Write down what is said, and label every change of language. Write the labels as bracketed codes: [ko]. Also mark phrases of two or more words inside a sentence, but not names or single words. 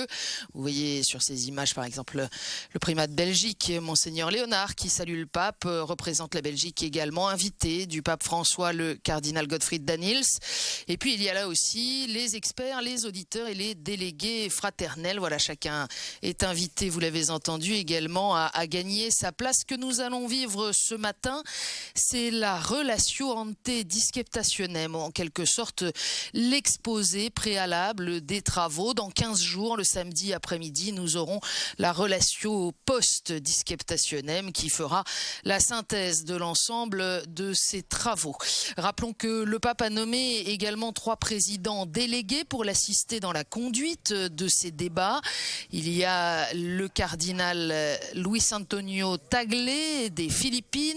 [fr] Vous voyez sur ces images, par exemple, le primat de Belgique, Monseigneur Léonard, qui salue le pape, représente la Belgique également, invité du pape François, le cardinal Gottfried Daniels. Et puis il y a là aussi les experts, les auditeurs et les délégués fraternels. Voilà, chacun est invité, vous l'avez entendu, également à gagner sa place. Ce que nous allons vivre ce matin, c'est la [la] relatio ante disceptationem, [fr] en quelque sorte l'exposé préalable des travaux. Dans 15 jours, le samedi après-midi, nous aurons la [la] relatio post-disceptationem [fr] qui fera la synthèse de l'ensemble de ces travaux. Rappelons que le pape a nommé également 3 présidents délégués pour l'assister dans la conduite de ces débats. Il y a le cardinal Luis Antonio Tagle des Philippines.